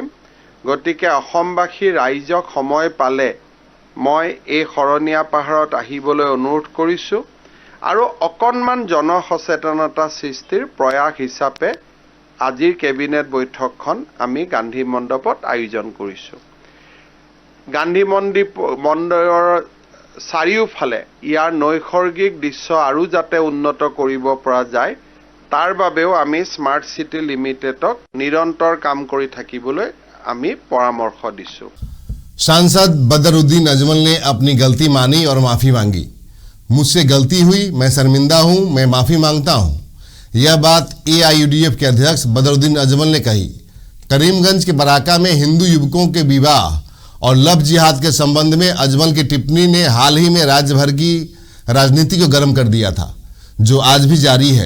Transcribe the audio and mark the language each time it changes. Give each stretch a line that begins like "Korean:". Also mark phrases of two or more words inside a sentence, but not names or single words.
Assamese: গতিকে অসমবাসী ৰাইজক সময় পালে মই এই শৰণীয়া পাহাৰত আহিবলৈ অনুৰোধ কৰিছোঁ আৰু অকণমান জনসচেতনতা সৃষ্টিৰ প্ৰয়াস হিচাপে আজিৰ কেবিনেট বৈঠকখন আমি গান্ধী মণ্ডপত আয়োজন কৰিছোঁ। গান্ধী মন্দিৰৰ চাৰিওফালে ইয়াৰ নৈসৰ্গিক দৃশ্য আৰু যাতে উন্নত কৰিব পৰা যায় তাৰ বাবেও আমি স্মাৰ্ট সিটি লিমিটেডক নিৰন্তৰ কাম কৰি থাকিবলৈ আমি পৰামৰ্শ দিছোঁ।
Hindi: सांसद बदरुद्दीन अजमल ने अपनी गलती मानी और माफ़ी मांगी। मुझसे गलती हुई, मैं शर्मिंदा हूं, मैं माफ़ी मांगता हूं। यह बात AIUDF के अध्यक्ष बदरुद्दीन अजमल ने कही। करीमगंज के बराका में हिंदू युवकों के विवाह और लव जिहाद के संबंध में अजमल की टिप्पणी ने हाल ही में राज्य भर की राजनीति को गर्म कर दिया था, जो आज भी जारी है।